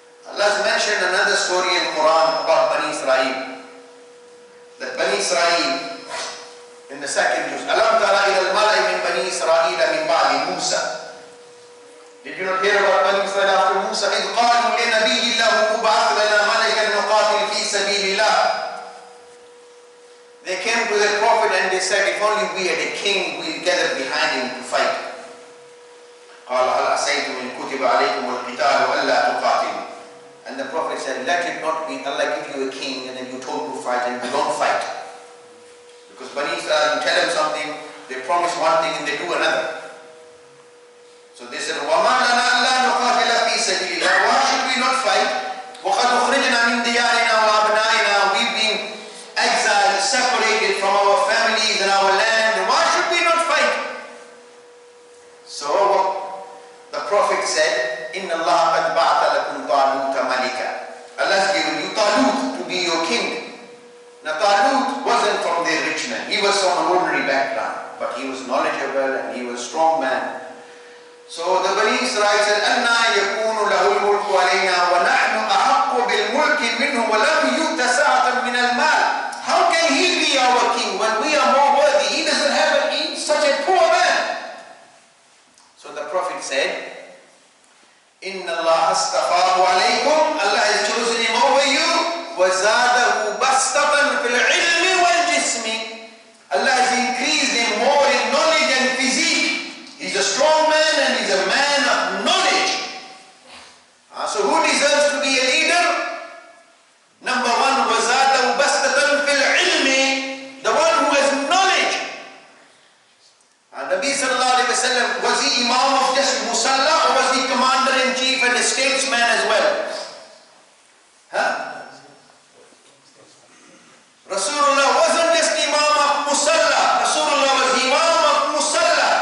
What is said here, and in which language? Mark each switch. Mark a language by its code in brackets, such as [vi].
[en] Allah's mentioned another story in Quran about Bani Israel. That Bani Israel, in the second juz, [ar] Alam tara ila al-mala'i min Bani Israel min ba'di Musa. [en] Did you not hear about Bani Israel after Musa? [ar] إذ قالوا لنبي الله مبعث لنا ملكا نقاتل في سبيل الله. [en] They came to the Prophet and they said, if only we had a king, we'll gather behind him to fight. [ar] قال هل عسيتم إن كتب عليكم القتال ألا تقاتلوا. [en] And the Prophet said, let it not be Allah give you a king and then you told to fight and you don't fight. Because Bani Israel, you tell them something, they promise one thing and they do another. So they said, [ar] وَمَا لَنَا أَلَّا نُقَاتِلَ فِي سَبِيلِ اللَّهِ. [en] Why should we not fight? [ar] وَقَدْ أُخْرِجْنَا مِنْ دِيَارِنَا وَأَبْنَائِنَا. [en] We've been exiled, separated from our families and our land. Why should we not fight? So the Prophet said, [ar] إِنَّ اللَّهَ قَدْ بَعْثَ لَكُمْ طَالُوتَ مَلِكًا. [en] Allah's given you Talut to be your king. Now Talut wasn't from the rich man. He was from an ordinary background. But he was knowledgeable and he was a strong man. So the Bani Israel said, [ar] أَنَّا يَكُونُ لَهُ الْمُلْكُ عَلَيْنَا وَنَحْنُ أَحَقُّ بِالْمُلْكِ مِنْهُ وَلَمْ يُؤْتَ سَعَةً مِنَ الْمَالِ. [en] How can he be our king when we are more worthy? He doesn't have such a poor man. So the Prophet said, [ar] إِنَّ اللَّهَ اسْتَفَاهُ عَلَيْكُمْ. [en] Allah has chosen him over you. [ar] وَزَادَهُ بَسْطَةً فِي الْعِلْمِ وَالْجِسْمِ. [en] Allah has increased him more in knowledge and physique. He's a strong man and he's a man of knowledge. So who deserves to be a leader? Number one, [ar] وَزَادَهُ بَسْطَةً فِي الْعِلْمِ. [en] The one who has knowledge. Nabi sallallahu alayhi wa sallam, was he imam of just Musalla or was he commander-in-chief and a statesman as well? Rasulullah wasn't just imam of Musalla. Rasulullah was imam of Musalla.